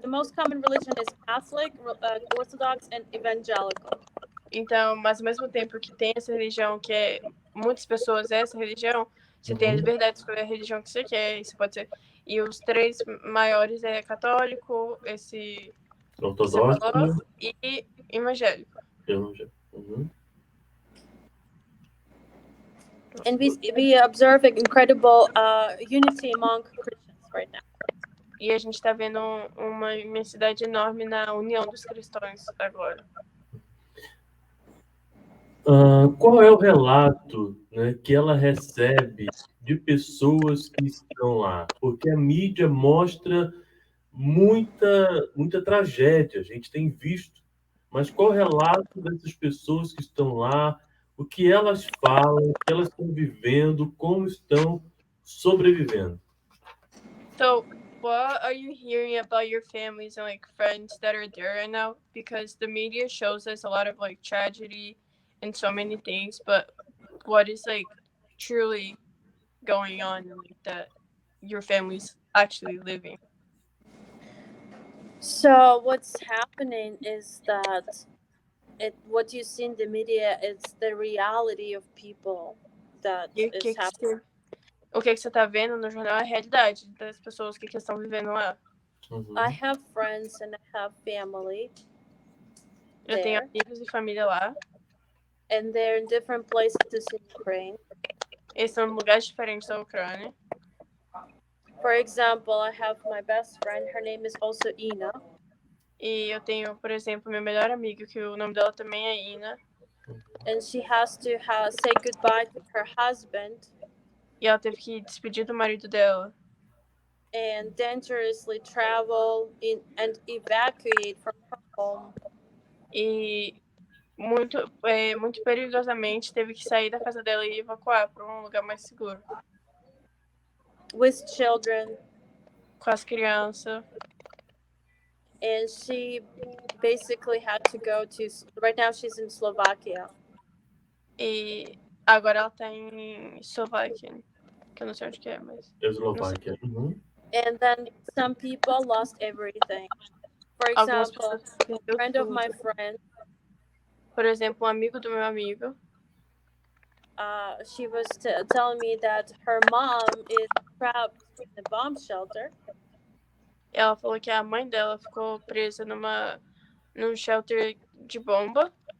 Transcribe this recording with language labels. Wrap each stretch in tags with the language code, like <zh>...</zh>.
<en>The most common religion is Catholic, Orthodox, and Evangelical.</en> <pt>Então, mas ao mesmo tempo que tem essa religião que muitas pessoas essa religião, você tem a liberdade de escolher a religião que você quer, isso pode ser. E os três maiores é católico, esse ortodoxo e evangélico. Uhum.</pt> <en>And we observe incredible unity among Christians right now.</en> <pt>E a gente está vendo uma imensidade enorme na união dos cristãos agora. Qual é o relato, né, que ela recebe de pessoas que estão lá? Porque a mídia mostra muita tragédia, a gente tem visto. Mas qual o relato dessas pessoas que estão lá? O que elas falam, o que elas estão vivendo, como estão sobrevivendo?</pt> <en>So, what are you hearing about your families and like friends that are there right now? Because the media shows us a lot of like tragedy and so many things, but what is like truly going on and like that your family's actually living? So what's happening is that what you see in the media is the reality of people that</en> <pt>E</pt> <en>is happening.</en> <pt>o que você tá vendo no jornal é a realidade das pessoas que estão vivendo lá.</pt> <en>I have friends and I have family.</en> <pt>Eu tenho amigos e família lá.</pt> <en>And they're in different places in Ukraine.</en> <pt>Eles estão em lugares diferentes da Ucrânia.</pt> <en>For example, I have my best friend. Her name is also Ina.</en> <pt>E eu tenho, por exemplo, minha melhor amiga, que o nome dela também é Ina.</pt> <en>And she has to say goodbye to her husband.</en> <pt>E ela teve que despedir do marido dela.</pt> <en>And dangerously travel and evacuate from her home.</en> <pt>E muito perigosamente teve que sair da casa dela e evacuar para um lugar mais seguro.</pt> <en>With children.</en> <pt>Com as crianças.</pt> <en>And she basically had to go to. Right now she's in Slovakia.</en> <pt>E agora ela tá em Eslováquia, que eu não sei onde que é, mas. Eslováquia.</pt> <en>And then some people lost everything. For example, a friend of my friend.</en> <pt>Por exemplo, um amigo do meu amigo. She was telling me that her mom is trapped in a bomb shelter. Ela falou que a mãe dela ficou presa num shelter de bomba.</pt>